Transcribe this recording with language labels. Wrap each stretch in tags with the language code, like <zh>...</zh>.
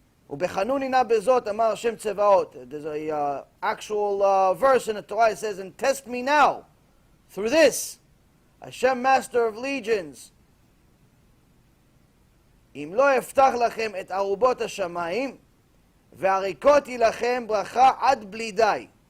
<he>ובחנוני נא בזאת אמר השם צבאות.</he> <en>There's a actual verse in the Torah. It says, and test me now through this, Hashem, Master of Legions.</en> <he>אם לא אפתח לכם את ארובות השמיים, והריקותי לכם ברכה עד בלי די.</he>